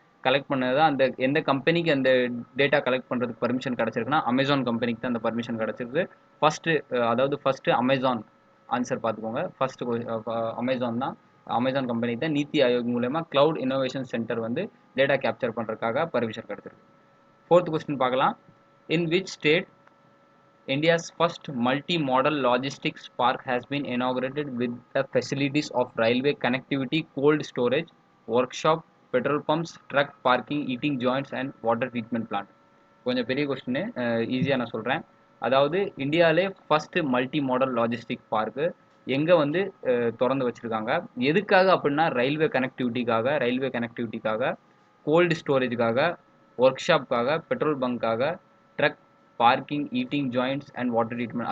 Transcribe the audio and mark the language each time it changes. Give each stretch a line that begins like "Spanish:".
Tamil: Collect பண்ணது தான் அந்த எந்த கம்பெனிக்கு அந்த டேட்டா கலெக்ட் பண்ணுறதுக்கு பர்மிஷன் கிடச்சிருக்குன்னா அமேசான் கம்பெனிக்கு தான் அந்த பர்மிஷன் கிடச்சிருக்கு. First Amazon. ஆன்சர் பார்த்துக்கோங்க. ஃபஸ்ட்டு அமேசான் தான். அமேசான் கம்பெனிக்கு தான் நீத்தி ஆயோக் மூலமா கிளவுட் இனோவேஷன் சென்டர் வந்து டேட்டா கேப்சர் பண்ணுறதுக்காக பர்மிஷன் கிடச்சிருக்கு. ஃபோர்த் கொஸ்டின் பார்க்கலாம்.
English: In which state India's first multi-modal logistics park has been inaugurated with the facilities of railway connectivity, cold storage, workshop, petrol pumps, truck parking, eating joints and water treatment plant?
Tamil: கொஞ்சம் பெரிய question, ஈஸியாக நான் சொல்கிறேன். அதாவது இந்தியாவிலே first multi model logistic park எங்கே வந்து திறந்து வச்சுருக்காங்க, எதுக்காக அப்படின்னா railway கனெக்டிவிட்டிக்காக, gold ஸ்டோரேஜுக்காக, work ஷாப்புக்காக, petrol பங்க்காக, drug parking, eating joints and water treatment.